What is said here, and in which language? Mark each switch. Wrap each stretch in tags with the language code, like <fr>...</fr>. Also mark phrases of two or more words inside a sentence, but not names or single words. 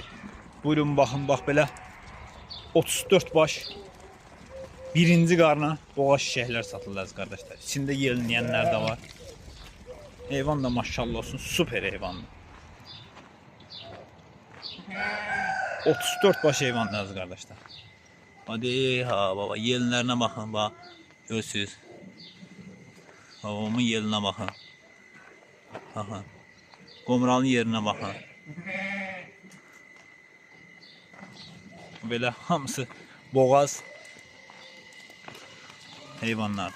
<az>Buyurun baxın, bax belə 34 baş birinci qarna boğaz çiçəklər satılır əziz qardaşlar. İçində yelinləyənlər də var. Heyvan da maşallah olsun, super heyvandır. 34 baş heyvandır əziz qardaşlar. Hadi ha baba, yelinlərine baxın, bax. Görürsünüz.</az> <tr>Babamın yeline bakın. Bakın. Qomralın yerine bakın.</tr> <az>Böyle hamısı boğaz heyvanlar.</az>